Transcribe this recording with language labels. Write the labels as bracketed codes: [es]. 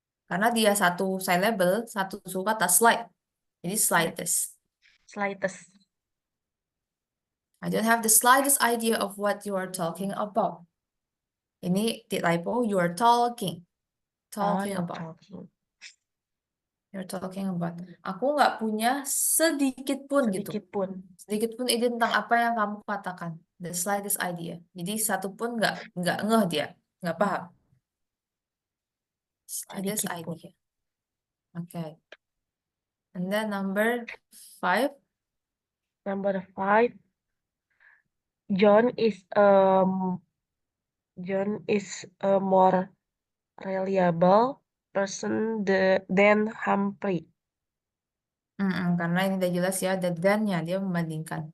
[id] Karena dia satu syllable, satu suku kata slight. Jadi [en] slight, slightest. slightest. I don't have the slightest idea of what you are talking about. [id] Ini typo, [en] you are talking. Oh, Talking you're about. talking. You're talking about. [id] Aku nggak punya sedikit pun gitu. Sedikit pun. Sedikit pun ide tentang apa yang kamu katakan. [en] The slightest idea. [id] Jadi satu pun nggak ngeh dia. Nggak paham. [en] Slightest [id] Sedikit pun. [en] idea. Okay. And then number 5. Number five, John is um John is a more reliable person than Humphrey. [id] Karena ini udah jelas ya, ada dan-nya, dia membandingkan.